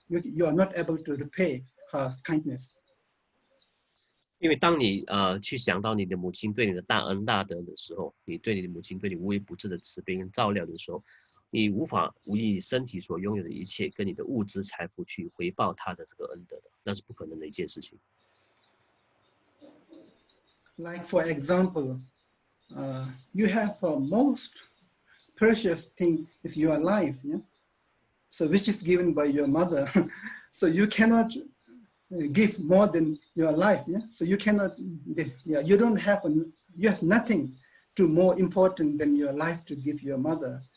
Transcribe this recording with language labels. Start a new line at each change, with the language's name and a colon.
English: You are not able to repay her kindness.
Chinese: 因为当你去想到你的母亲对你的大恩大德的时候，你对你的母亲对你无微不至的慈悲跟照料的时候，你无法以身体所拥有的一切跟你的物质财富去回报她的这个恩德的，那是不可能的一件事情。
English: Like for example, you have a most precious thing is your life, yeah? So which is given by your mother, so you cannot give more than your life, yeah. So you cannot, yeah. You have nothing to more important than your life to give your mother.